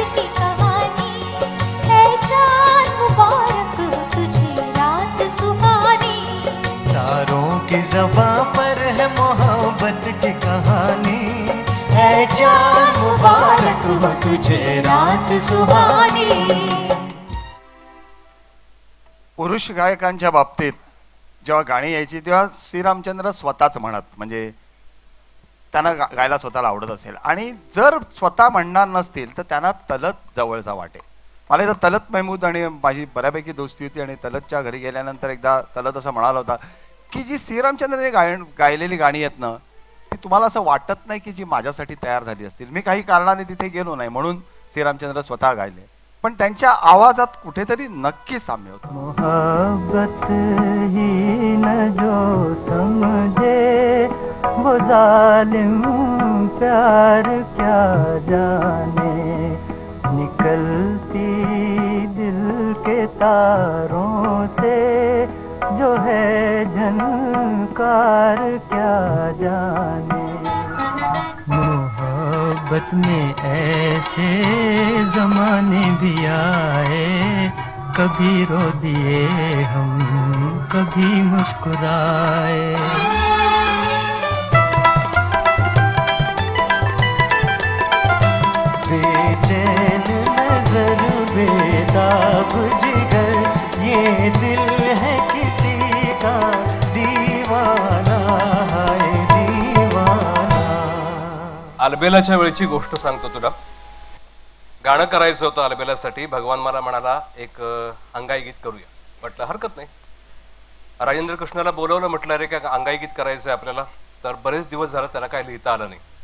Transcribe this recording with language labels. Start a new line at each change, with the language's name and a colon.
Hindi: है चाँद मुबारक हो तुझे रात सुहानी, तारों की ज़बां पर है मोहब्बत की कहानी, है चाँद मुबारक हो तुझे रात सुहानी.
Marathi: पुरुष गायकांच्या बाबतीत जेव्हा गाणी यायची तेव्हा श्रीरामचंद्र स्वतःच म्हणत, म्हणजे त्यांना गायला स्वतःला आवडत असेल आणि जर स्वतः म्हणणार नसतील तर त्यांना तलत जवळचा वाटे. मला इथं तलत महमूद आणि माझी बऱ्यापैकी दोस्ती होती आणि तलतच्या घरी गेल्यानंतर एकदा तलत असं म्हणाला होता की जी श्रीरामचंद्रने गायलेली गाणी आहेत ना ती तुम्हाला असं वाटत नाही की जी माझ्यासाठी तयार झाली असतील. मी काही कारणाने तिथे गेलो नाही म्हणून श्रीरामचंद्र स्वतः गायले, पण त्यांच्या आवाजात कुठेतरी नक्की साम्य होतं.
Hindi: मोहब्बत ही न जो समझे वो जालिम प्यार क्या जाने, निकलती दिल के तारों से जो है झनकार क्या जाने. मोहब्बत में ऐसे जमाने भी आए, कभी रो दिए हम कभी मुस्कुराए. बेचैन नजर बेताब जिगर, ये दिल है किसी का दीवाना है दीवाना.
Marathi: अलबेलाच्या वेळची गोष्ट सांगतो तुला. गाणं करायचं होतं अलबेलासाठी. भगवान मला म्हणाला एक अंगाई गीत करूया. म्हटलं हरकत नाही. राजेंद्र कृष्णाला बोलवलं, म्हटलं अरे काय अंगाई गीत करायचंय आपल्याला. तर बरेच दिवस झालं त्याला काय लिहिता आलं नाही.